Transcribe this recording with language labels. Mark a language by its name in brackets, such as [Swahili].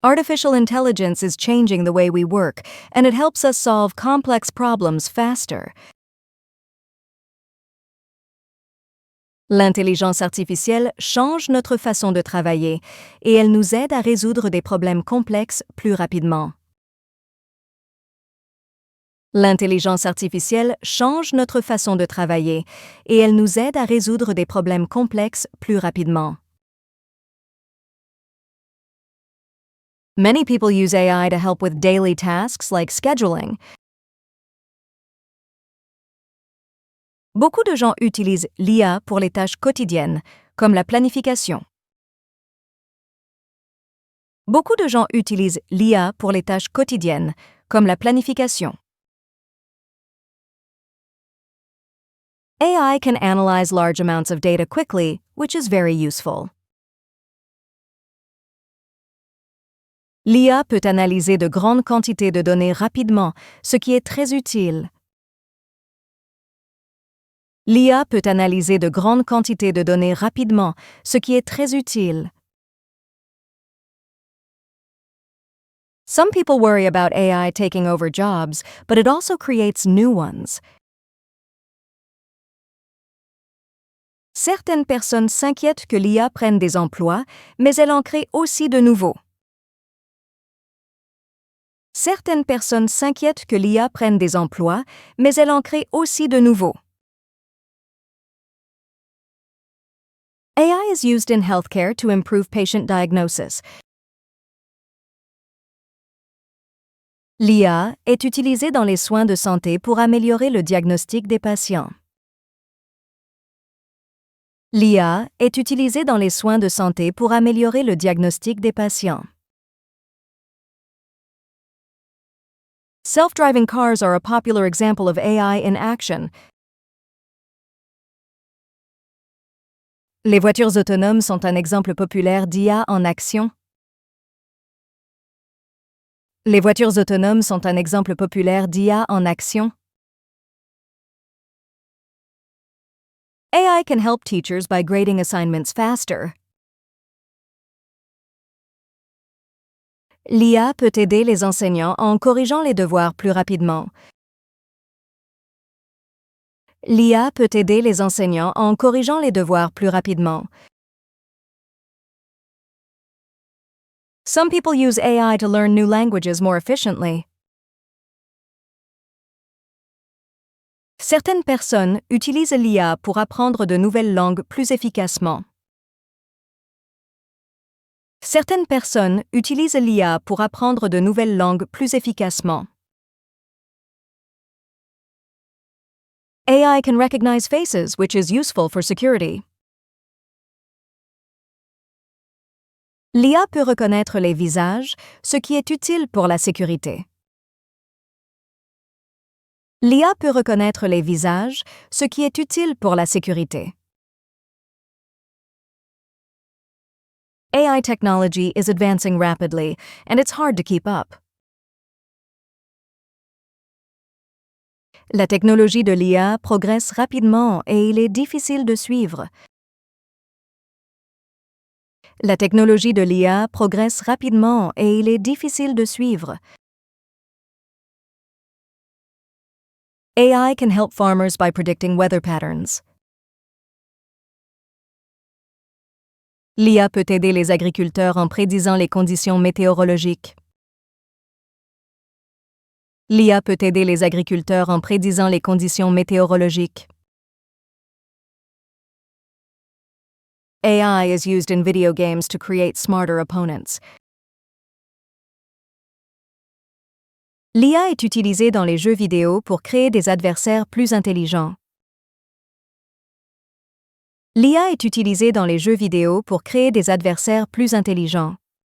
[English] Artificial intelligence is changing the way we work, and it helps us solve complex problems faster. [French] L'intelligence artificielle change notre façon de travailler et elle nous aide à résoudre des problèmes complexes plus rapidement. L'intelligence artificielle change notre façon de travailler et elle nous aide à résoudre des problèmes complexes plus rapidement. [English] Many people use AI to help with daily tasks like scheduling. [French] Beaucoup de gens utilisent l'IA pour les tâches quotidiennes, comme la planification. Beaucoup de gens utilisent l'IA pour les tâches quotidiennes, comme la planification. [English] AI can analyze large amounts of data quickly, which is very useful. [French] L'IA peut analyser de grandes quantités de données rapidement, ce qui est très utile. L'IA peut analyser de grandes quantités de données rapidement, ce qui est très utile. [English] Some people worry about AI taking over jobs, but it also creates new ones. [French] Certaines personnes s'inquiètent que l'IA prenne des emplois, mais elle en crée aussi de nouveaux. Certaines personnes s'inquiètent que l'IA prenne des emplois, mais elle en crée aussi de nouveaux. [English] AI is used in healthcare to improve patient diagnosis. [French] L'IA est utilisée dans les soins de santé pour améliorer le diagnostic des patients. L'IA est utilisée dans les soins de santé pour améliorer le diagnostic des patients. [English] Self-driving cars are a popular example of AI in action. [French] Les voitures autonomes sont un exemple populaire d'IA en action. Les voitures autonomes sont un exemple populaire d'IA en action. [English] AI can help teachers by grading assignments faster. [French] L'IA peut aider les enseignants en corrigeant les devoirs plus rapidement. L'IA peut aider les enseignants en corrigeant les devoirs plus rapidement. [English] Some people use AI to learn new languages more efficiently. [French] Certaines personnes utilisent l'IA pour apprendre de nouvelles langues plus efficacement. Certaines personnes utilisent l'IA pour apprendre de nouvelles langues plus efficacement. [English] AI can recognize faces, which is useful for security. [French] L'IA peut reconnaître les visages, ce qui est utile pour la sécurité. L'IA peut reconnaître les visages, ce qui est utile pour la sécurité. [English] AI technology is advancing rapidly, and it's hard to keep up. [French] La technologie de l'IA progresse rapidement et il est difficile de suivre. La technologie de l'IA progresse rapidement et il est difficile de suivre. [English] AI can help farmers by predicting weather patterns. [French] L'IA peut aider les agriculteurs en prédisant les conditions météorologiques. L'IA peut aider les agriculteurs en prédisant les conditions météorologiques. [English] AI is used in video games to create smarter opponents. [French] L'IA est utilisée dans les jeux vidéo pour créer des adversaires plus intelligents. L'IA est utilisée dans les jeux vidéo pour créer des adversaires plus intelligents.